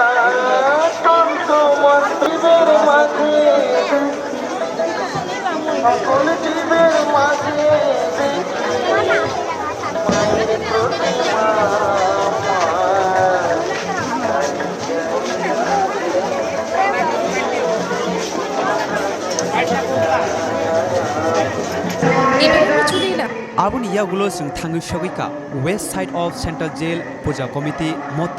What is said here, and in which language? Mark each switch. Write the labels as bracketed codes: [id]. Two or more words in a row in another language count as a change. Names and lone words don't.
[bn] তন্ত্র মন্ত্রের মাঝে, সকল জীবের মাঝে মায়ের প্রতিমা [trp] Abun yagulo sing thangu shogika [en] west side of central jail puja committee [trp] moto